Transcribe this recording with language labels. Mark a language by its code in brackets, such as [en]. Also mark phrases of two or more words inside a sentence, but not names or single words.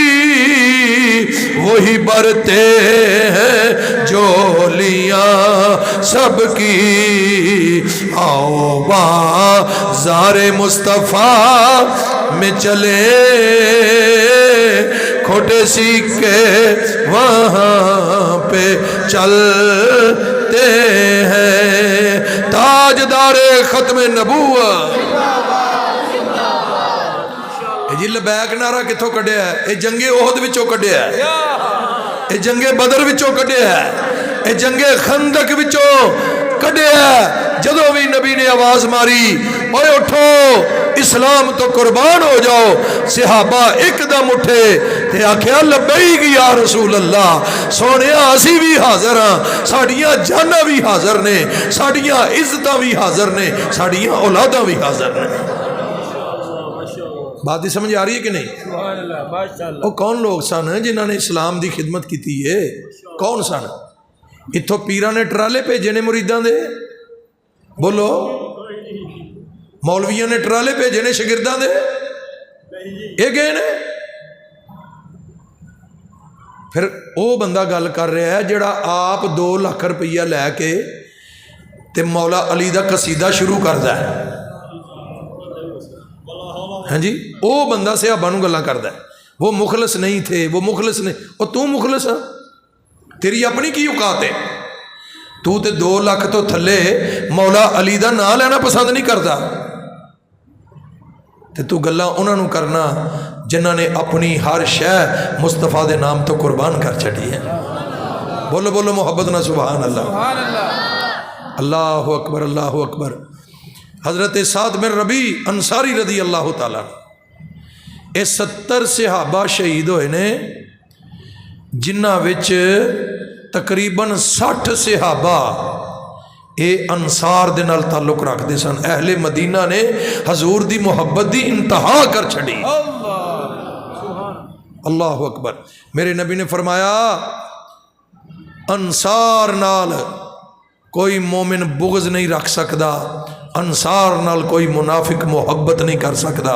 [ur] وہی برتے ہیں جولیاں سب کی، آؤ بازار مصطفیٰ میں چلے، کھوٹے سکے وہاں پہ چلتے ہیں، تاجدار ختم نبوت۔ [pa] جی لبیک نعرہ کتھوں کڈیا ہے؟ اے جنگ احد وچوں کڈیا ہے، اے جنگ بدر وچوں کڈیا ہے، اے جنگ خندق وچوں کڈیا ہے۔ جدوں بھی نبی نے آواز ماری، اوے اٹھو اسلام تو قربان ہو جاؤ، صحابہ ایک دم اٹھے تے آکھیا [ar] لبیک یا رسول اللہ، [pa] سونیا اسی بھی حاضر ہاں، ساڈیاں جاناں بھی حاضر نے، ساڈیاں عزتاں بھی حاضر نے، ساڈیاں اولاداں بھی حاضر نے۔ [ur] بات ہی سمجھ آ رہی ہے کہ نہیں؟ [pa] وہ کون لوگ سن جنہوں نے اسلام دی خدمت کی ہے؟ کون سن؟ اتھوں پیراں نے ٹرالے بھیجے نے مریداں دے، بولو، مولویاں نے ٹرالے بھیجے نے شاگرداں دے، یہ گئے نے۔ پھر وہ بندہ گل کر رہا ہے جڑا آپ 2 لاکھ روپیہ لے کے تے مولا علی دا قصیدہ شروع کردا ہے، ہاں جی، وہ بندہ صحابہ نو گلاں کردا ہے، [ur] وہ مخلص نہیں تھے، وہ مخلص نہیں، اور تو مخلص ہے، [pa] تیری اپنی کی اوقات ہے؟ تو تے 2 لاکھ تو تھلے مولا علی دا نام لینا پسند نہیں کرتا، تے تو گلاں انہاں نو کرنا جنہاں نے اپنی ہر شے مصطفیٰ دے نام تو قربان کر چھڑی ہے۔ بولو بولو محبت نہ [ar] سبحان اللہ. سبحان اللہ. اللہ اکبر اللہ اکبر. [pa] حضرت سعد بن ربیع انصاری [ar] رضی اللہ تعالیٰ [pa] یہ 70 صحابہ شہید ہوئے نے جنہاں وچ تقریباً 60 صحابہ یہ انصار دے نال تعلق رکھتے سن. اہل مدینہ نے حضور دی محبت دی انتہا کر چھڑی. [ar] اللہ اکبر. [pa] میرے نبی نے فرمایا انصار نال کوئی مومن بغض نہیں رکھ سکتا، انصار نال کوئی منافق محبت نہیں کر سکتا.